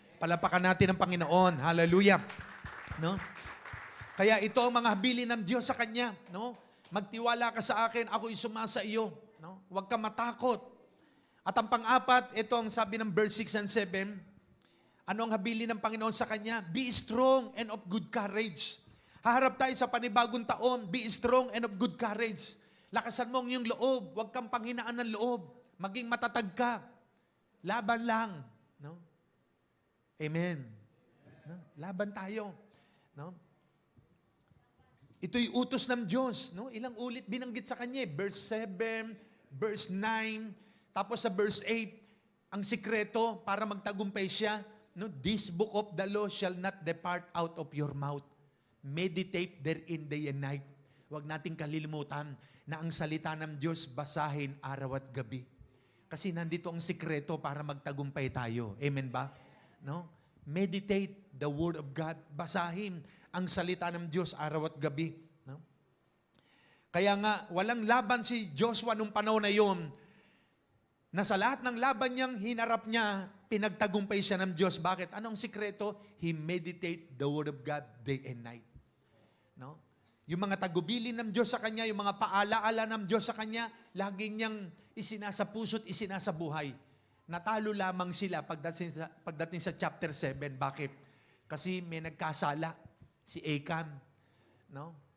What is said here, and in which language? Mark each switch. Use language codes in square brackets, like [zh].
[tl] Palapakan natin ang Panginoon. Hallelujah. No? Kaya ito ang mga habilin ng Diyos sa Kanya. No? Magtiwala ka sa akin, ako'y sumasa iyo. No? Huwag ka matakot. At ang pang-apat, ito ang sabi ng verse 6 and 7, ano ang habilin ng Panginoon sa Kanya? [en] Be strong and of good courage. [tl] Haharap tayo sa panibagong taon, [en] be strong and of good courage. [tl] Lakasan mo ang iyong loob, huwag kang panghinaan ng loob. Maging matatag ka. Laban lang. No? Amen. No? Laban tayo. No? Ito'y utos ng Diyos. No? Ilang ulit binanggit sa Kanya. Verse 7, verse 9, tapos sa verse 8, ang sikreto para magtagumpay siya, no? [en] This book of the law shall not depart out of your mouth. Meditate therein day and night. [tl] Huwag nating kalilimutan na ang salita ng Diyos basahin araw at gabi. Kasi nandito ang sikreto para magtagumpay tayo. Amen ba? No? [en] Meditate the Word of God. [tl] Basahin ang salita ng Diyos araw at gabi. No? Kaya nga, walang laban si Joshua nung panahon na yon, na sa lahat ng laban niyang hinarap niya, pinagtagumpay siya ng Diyos. Bakit? Anong sikreto? [en] He meditate the Word of God day and night. No? [tl] Yung mga tagubilin ng Diyos sa kanya, yung mga paalaala ng Diyos sa kanya, lagi niyang isinasa puso't isinasa buhay. Natalo lamang sila pagdating sa chapter 7. Bakit? Kasi may nagkasala, si Achan. No?